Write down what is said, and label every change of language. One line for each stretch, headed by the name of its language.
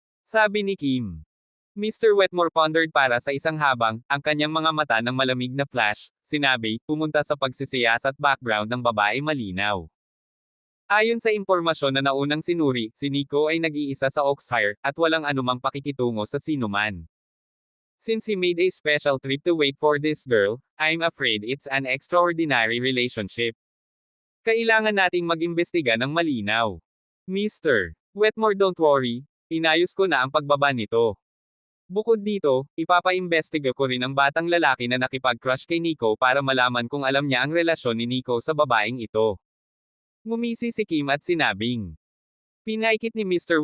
Filipino: Sabi ni Kim. Mr. Wetmore pondered para sa isang habang, ang kanyang mga mata ng malamig na flash, sinabi, pumunta sa pagsisiyas at background ng babae malinaw. Ayon sa impormasyon na naunang sinuri, si Nico ay nag-iisa sa Oakshire, at walang anumang pakikitungo sa sinuman.
English: Since he made a special trip to wait for this girl, I'm afraid it's an extraordinary relationship.
Filipino: Kailangan nating mag-imbestiga ng malinaw. Mr. Wetmore,
English: don't worry,
Filipino: inayos ko na ang pagbaba nito. Bukod dito, ipapaimbestiga ko rin ang batang lalaki na nakipag-crush kay Nico para malaman kung alam niya ang relasyon ni Nico sa babaeng ito. Ngumisi si Kim at sinabing. Pinaikit ni Mr.